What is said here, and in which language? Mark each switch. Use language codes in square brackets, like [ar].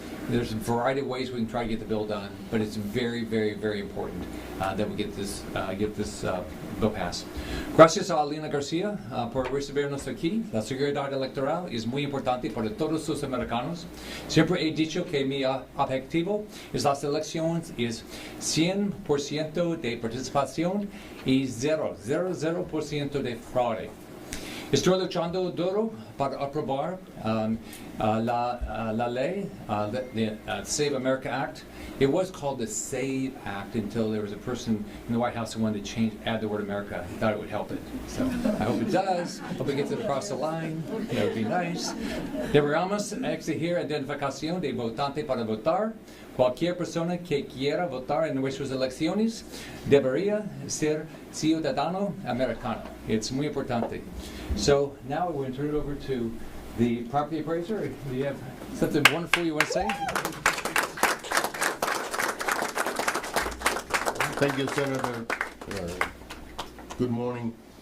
[en] There's a variety of ways we can try to get the bill done, but it's very, very, very important that we get this bill passed. [es] Gracias a Alina Garcia por recibirnos aquí. La seguridad electoral es muy importante para todos los americanos. Siempre he dicho que mi objetivo es las elecciones es 100% de participación y 0% de fraude. Estoy luchando duro para aprobar la ley, [en] the Save America Act. It was called the SAVE Act until there was a person in the White House who wanted to add the word America. He thought it would help it. So I hope it does. Hope it gets it across the line. That would be nice. [es] Deberíamos exigir identificación de votante para votar. Cualquier persona que quiera votar en nuestras elecciones debería ser ciudadano americano. It's muy importante. [en] So now we're going to turn it over to the property appraiser. Do you have something wonderful you want to say? Thank you, Senator. Good morning.